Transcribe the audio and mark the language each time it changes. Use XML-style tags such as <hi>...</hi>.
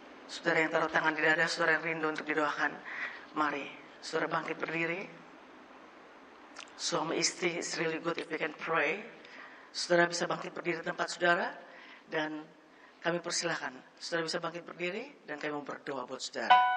<id>Saudara yang taruh tangan di dada, saudara yang rindu untuk didoakan, mari saudara bangkit berdiri. Suami istri,</id> <en>it's really good if you can pray.</en> <id>Saudara bisa bangkit berdiri di tempat saudara, dan kami persilahkan saudara bisa bangkit berdiri, dan kami mau berdoa buat saudara.</id>